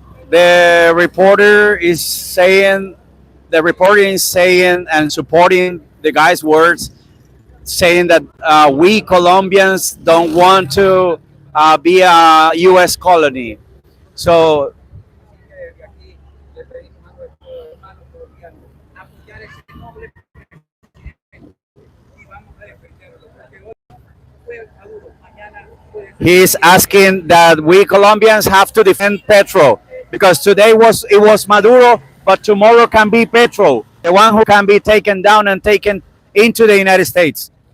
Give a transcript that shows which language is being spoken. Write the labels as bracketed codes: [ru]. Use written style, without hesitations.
[en] The reporter is saying, the reporter is saying and supporting the guy's words, saying that we Colombians don't want to be a U.S. colony. So [es] Desde aquí le pedimos a nuestros hermanos colombianos apoyar ese noble y vamos a defenderlo porque hoy fue Maduro, mañana puede ser. [en] he's asking that we Colombians have to defend Petro because today it was Maduro, but tomorrow can be Petro, the one who can be taken down and taken into the United States.